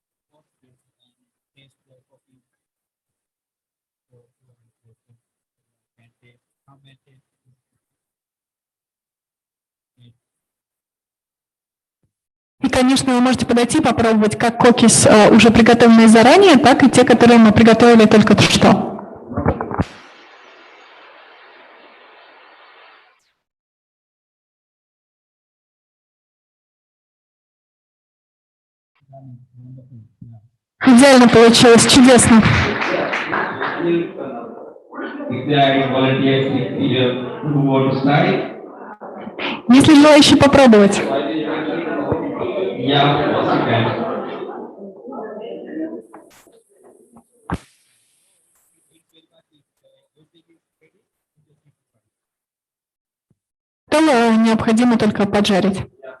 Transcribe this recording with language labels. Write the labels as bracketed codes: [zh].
[en] coffee. So, can taste, how many taste it. [ru] И, конечно, вы можете подойти и попробовать как кокис, уже приготовленные заранее, так и те, которые мы приготовили только что. [en] Wonderful. Yeah. [ru] Идеально получилось, чудесно. [en] If there are any volunteers who want to start, [ru] Есть ли желающие попробовать? [en] yeah, of course you can. [ru] Готово, необходимо только поджарить.